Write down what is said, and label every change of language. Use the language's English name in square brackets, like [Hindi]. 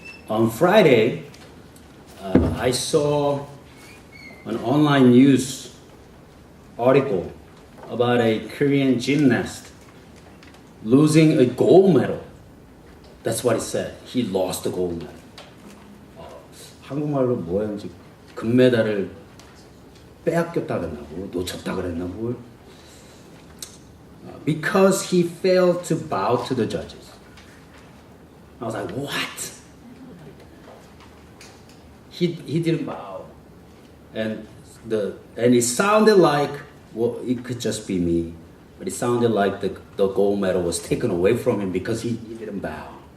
[English] On Friday, I saw an online news article about a Korean gymnast losing a gold medal. That's what it said. He lost the gold medal. [Korean] 한국말로 뭐였는지 금메달을 빼앗겼다 그랬나 뭐 놓쳤다 그랬나 뭐. [English] Because he failed to bow to the judges. I was like, what? He didn't bow, and it sounded like, well, it could just be me, but it sounded like the gold medal was taken away from him because he didn't bow.